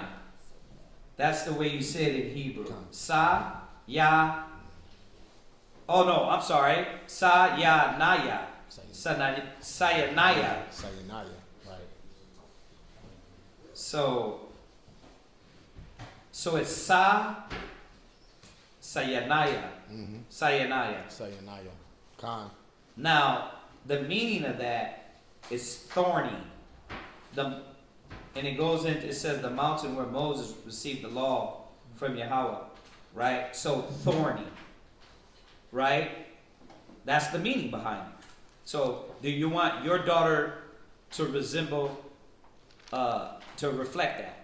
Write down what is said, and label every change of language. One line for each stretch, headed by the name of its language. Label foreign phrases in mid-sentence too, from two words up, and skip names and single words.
English: That's the way you say it in Hebrew. Sa-ya. Oh no, I'm sorry. Sayanaya. Sayanaya. Sayanaya, right. So it's Sayanaya. Mm-hmm. Sayanaya. Sayanaya. Khan. Now, the meaning of that is thorny. And it goes into, it says the mountain where Moses received the law from Yahweh, right? So thorny, right? That's the meaning behind it. So do you want your daughter to resemble, to reflect that?